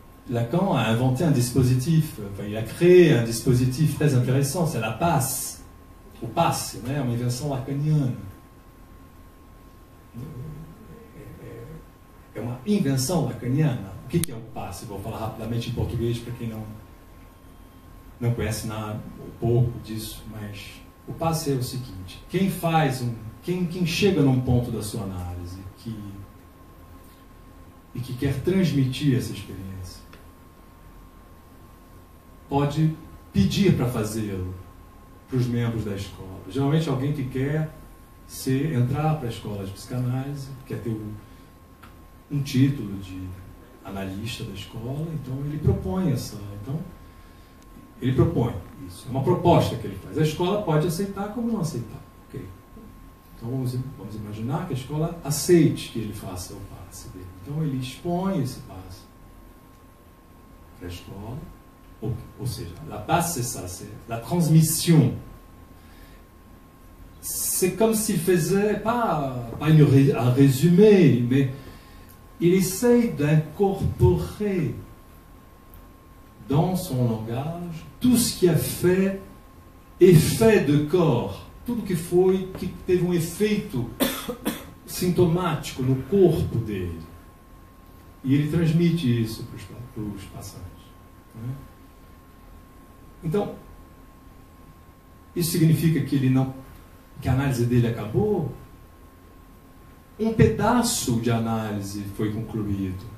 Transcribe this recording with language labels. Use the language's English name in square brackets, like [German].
[French] Lacan a inventé un dispositif, enfin, il a créé un dispositif très intéressant, c'est la passe. [Portuguese] O passe, né? Uma invenção lacaniana. É uma invenção lacaniana. O que é o passe? Vou falar rapidamente em português para quem não conhece nada, ou pouco disso, mas o passe é o seguinte: quem chega num ponto da sua análise e que quer transmitir essa experiência, pode pedir para fazê-lo para os membros da escola. Geralmente alguém que quer entrar para a escola de psicanálise, quer ter um título de analista da escola, então ele propõe isso. É uma proposta que ele faz. A escola pode aceitar como não aceitar. Okay. Então vamos imaginar que a escola aceite que ele faça o passe dele. Então ele expõe esse passe para a escola. Ou seja, [French] la passe, c'est ça, c'est la transmission. C'est comme s'il faisait, pas un résumé, mais il essaye d'incorporer dans son langage tout ce qui a fait effet de corps, [Portuguese] tudo que teve efeito sintomático no corpo dele. E ele transmite isso para os passantes. Então, isso significa que que a análise dele acabou? Um pedaço de análise foi concluído.